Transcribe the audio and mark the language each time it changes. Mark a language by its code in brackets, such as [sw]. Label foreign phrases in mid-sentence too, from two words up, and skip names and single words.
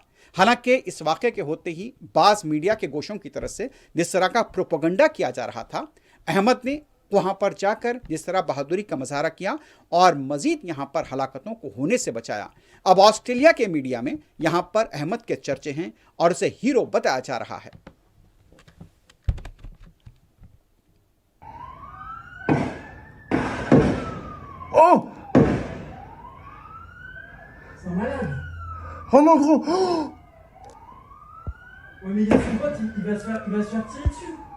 [ur] حالانکہ اس واقعے کے ہوتے ہی بعض میڈیا کے گوشوں کی طرف سے جس طرح کا پروپیگنڈا کیا جا رہا تھا، احمد نے وہاں پر جا کر جس طرح بہادری کا مظاہرہ کیا اور مزید یہاں پر ہلاکتوں کو ہونے سے بچایا. اب آسٹریلیا کے میڈیا میں یہاں پر احمد کے چرچے ہیں اور اسے ہیرو بتایا جا رہا ہے. [fr] Oh! C'est un malade. Oh mon gros! Oh! Ouais, mais il y a son pote, il va se faire tirer dessus.